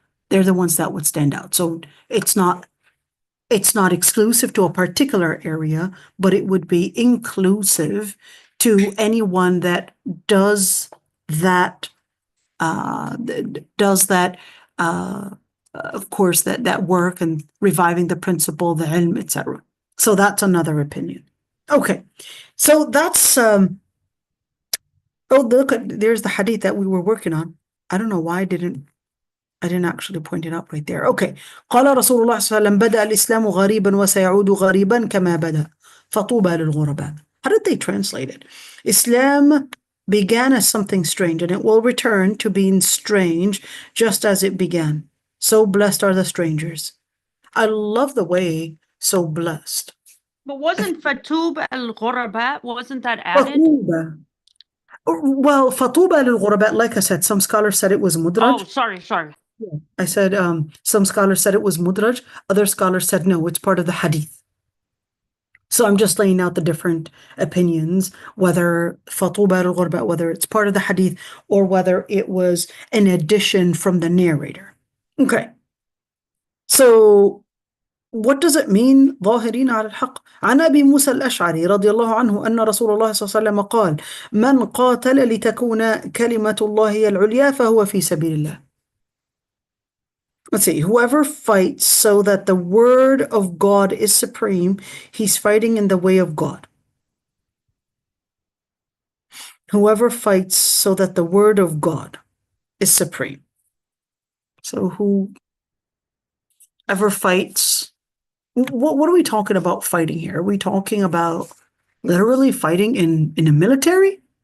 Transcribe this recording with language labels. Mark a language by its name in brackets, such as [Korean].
[English] They're the ones that would stand out. So it's not exclusive to a particular area, but it would be inclusive to anyone that does that, of course, that work and reviving the principle, the ilm, etc. So that's another opinion. Okay, so that's oh, look, there's the hadith that we were working on. I don't know why I didn't actually point it out right there. Okay. [Arabic] قال رسول الله صلى الله عليه وسلم بدأ الإسلام غريبا وسيعود غريبا كما بدأ فطوبى للغرباء. [English] How did they translate it? Islam began as something strange and it will return to being strange just as it began. So blessed are the strangers. I love the way so blessed. But wasn't Fatub al-Ghurabat, wasn't that added? [Arabic] فطوبى. [English] Well, [Arabic] فطوبى للغرباء, [English] like I said, some scholars said it was mudraj. Oh, sorry. I said some scholars said it was mudraj. Other scholars said no, it's part of the hadith. So I'm just laying out the different opinions, whether [Arabic] فطوبى للغرباء, [English] whether it's part of the hadith or whether it was an addition from the narrator. Okay. So what does it mean [Arabic] ظاهرين على الحق؟ عن أبي موسى الأشعري رضي الله عنه أن رسول الله صلى الله عليه وسلم قال: من قاتل لتكون كلمة الله هي العليا فهو في سبيل الله. [English] Let's see, whoever fights so that the word of God is supreme, he's fighting in the way of God. Whoever fights so that the word of God is supreme. So whoever fights, what are we talking about fighting here? Are we talking about literally fighting in a military?